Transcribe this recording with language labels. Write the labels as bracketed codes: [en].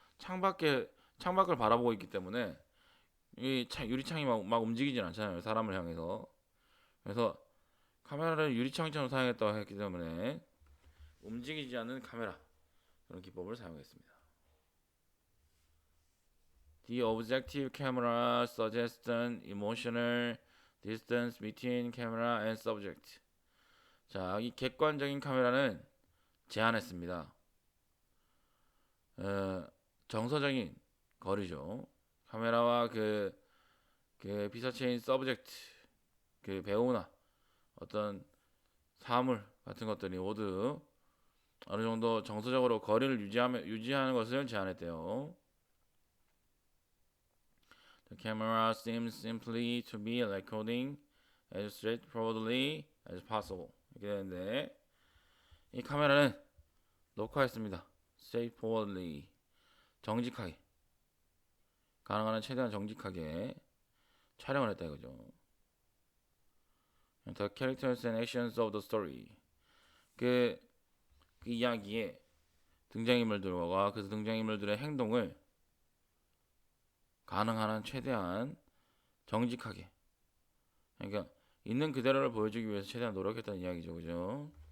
[ko] 창밖을 바라보고 있기 때문에 이 유리창이 막 움직이진 않잖아요, 사람을 향해서. 그래서 카메라를 유리창처럼 사용했다고 했기 때문에 움직이지 않는 카메라 그런 기법을 사용했습니다. [en] The objective camera suggests an emotional distance between camera and subject. [ko] 자, 이 객관적인 카메라는 제한했습니다. 정서적인 거리죠. 카메라와 그 피사체인 서브젝트, 그 배우나 어떤 사물 같은 것들이 모두 어느 정도 정서적으로 거리를 유지하는 것을 제한했대요. [en] The camera seems simply to be recording as straightforwardly as possible. [ko] 이렇게 되는데 이 카메라는 녹화했습니다. straightforwardly 정직하게 가능한 한 최대한 정직하게 촬영을 했다 이거죠. [en] The characters and actions of the story [ko] 그 이야기의 등장인물들과 그 등장인물들의 행동을 가능한 한 최대한 정직하게 그러니까 있는 그대로를 보여주기 위해서 최대한 노력했다는 이야기죠, 그죠?